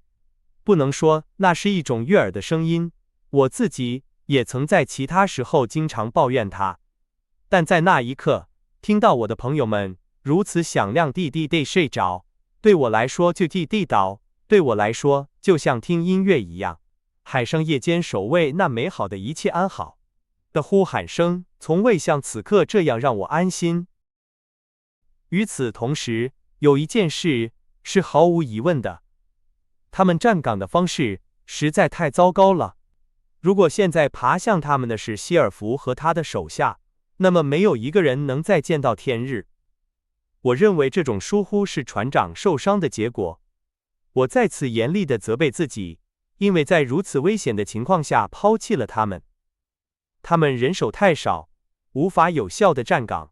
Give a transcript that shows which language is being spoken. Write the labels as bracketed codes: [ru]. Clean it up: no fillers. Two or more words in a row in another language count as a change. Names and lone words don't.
[zh] 不能說那是一種悅耳的聲音，我自己也曾在其他時候經常抱怨它，但在那一刻，聽到我的朋友們如此響亮地睡着，對我來說就地倒，對我來說就像聽音樂一樣。海上夜間守衛那美好的一切安好的呼喊聲，從未像此刻這樣讓我安心。與此同時，有一件事是毫無疑問的，他們站崗的方式實在太糟糕了。如果現在爬向他們的是希爾弗和他的手下，那麼沒有一個人能再見到天日。我認為這種疏忽是船長受傷的結果。我再次嚴厲地責備自己，因為在如此危險的情況下拋棄了他們。他們人手太少，無法有效地站崗。